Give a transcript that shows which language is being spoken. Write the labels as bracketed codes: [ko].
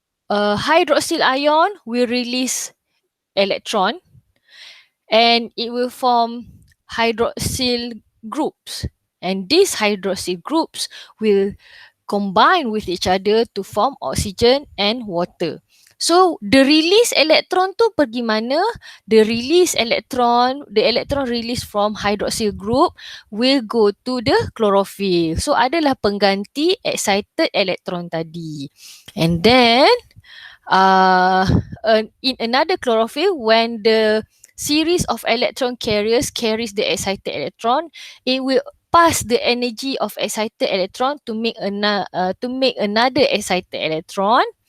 [en] Hydroxyl ion will release electron and it will form hydroxyl groups, and these hydroxyl groups will combine with each other to form oxygen and water. So the release electron [ms] tu pergi mana? [en] The electron released from hydroxyl group will go to the chlorophyll. [ms] So adalah pengganti excited electron tadi. [en] And then in another chlorophyll, when the series of electron carriers carries the excited electron, it will pass the energy of excited electron to make another excited electron.